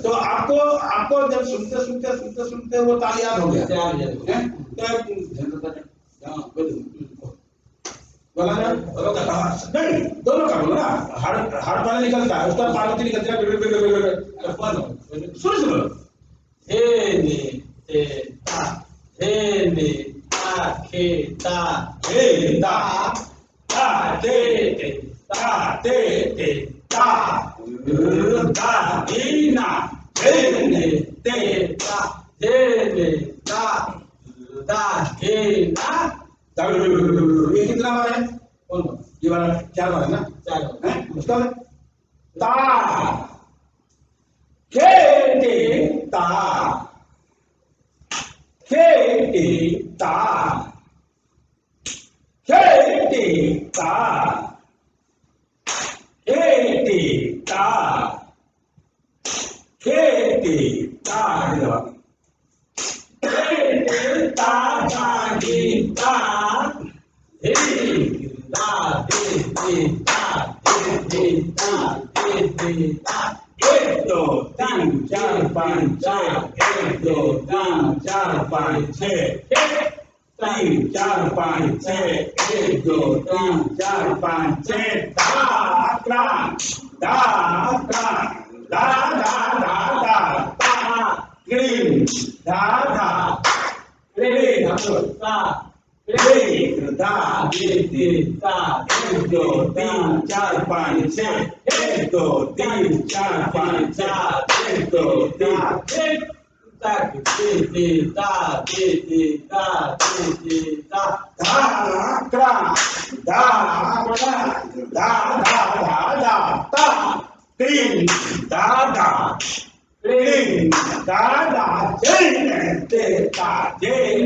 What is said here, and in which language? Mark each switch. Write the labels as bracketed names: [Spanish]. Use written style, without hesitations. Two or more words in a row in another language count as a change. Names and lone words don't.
[Hindi] तो आपको जब सुनते वो ताल याद हो गया, बोला ना? नहीं, दोनों का बोलो ना, हर पहले निकलता है, उसका पार्वती निकलती है। सुनो हे ने ते ता, हे ने ता खे ता, हे ता ता ते ता ते ता दा दीना, हे ने ते ता, हे ने ता दा हे ना। ये कितना बार है? कौन? ये वाला 4 बार है ना? 4 बार है उसका ता के ते ता, के ते ता, के ते ता, के ते ता, के ते ता, एक दो तीन चार पाँच छः, एक दो तीन चार पाँच छः, तीन चार पाँच छः, एक दो तीन चार पाँच छः, दा दा दा दा दा क्लीन दा दा क्लीन दा क्लीन दा दा, एक दो तीन चार पाँच छः, एक दो तीन चार पाँच छः, एक दो तीन ता ते ता तीन दादा तीन दादा जैन तेता जैन